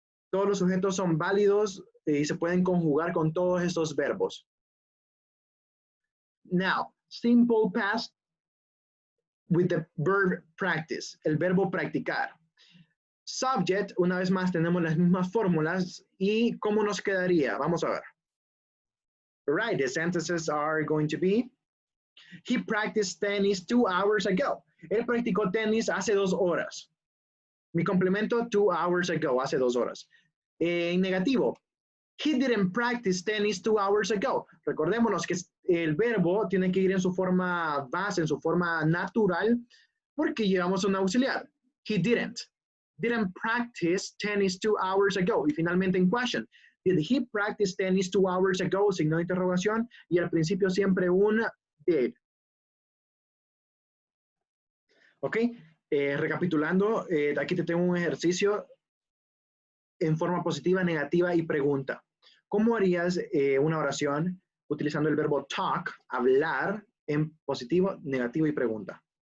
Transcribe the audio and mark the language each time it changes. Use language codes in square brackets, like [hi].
[es] Todos los sujetos son válidos y se pueden conjugar con todos estos verbos. [en] Now, simple past with the verb practice, [es] el verbo practicar. Subject, una vez más tenemos las mismas fórmulas y ¿cómo nos quedaría? Vamos a ver. [en] Right, the sentences are going to be, he practiced tennis 2 hours ago. [es] Él practicó tenis hace 2 horas. Mi complemento, [en] 2 hours ago, [es] hace 2 horas. En negativo, [en] he didn't practice tennis 2 hours ago. [es] Recordémonos que el verbo tiene que ir en su forma base, en su forma natural, porque llevamos un auxiliar. [en] He didn't practice tennis 2 hours ago. [es] Y finalmente en [en] question, did he practice tennis 2 hours ago? [es] Signo de interrogación. Y al principio siempre un did. Ok, recapitulando, aquí te tengo un ejercicio en forma positiva, negativa y pregunta. ¿Cómo harías una oración utilizando el verbo talk, hablar, en positivo, negativo y pregunta?